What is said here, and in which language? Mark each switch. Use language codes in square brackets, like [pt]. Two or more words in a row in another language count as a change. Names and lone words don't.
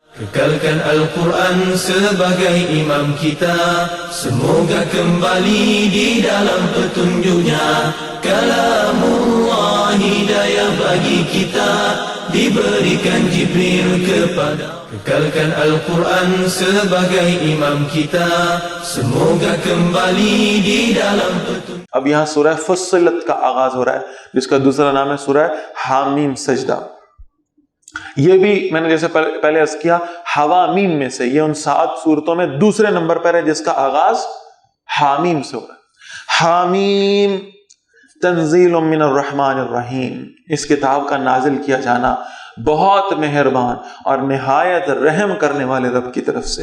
[ms] Kekalkan Al-Quran sebagai imam kita, semoga kembali di dalam petunjuknya. Kalamullah hidayah bagi kita, diberikan Jibril kepada. Kekalkan Al-Quran sebagai imam kita, semoga kembali di dalam petunjuk. [ur] اب یہاں سورہ فصلت کا آغاز ہو رہا ہے، جس کا دوسرا نام ہے سورہ حامیم سجدہ۔ یہ بھی میں نے جیسے پہلے عرض کیا حوامیم میں سے، یہ ان 7 سورتوں میں دوسرے نمبر پر ہے جس کا آغاز حامیم سے ہو رہا ہے۔ [ar] حامیم تنزیل من الرحمن الرحیم، [ur] اس کتاب کا نازل کیا جانا بہت مہربان اور نہایت رحم کرنے والے رب کی طرف سے۔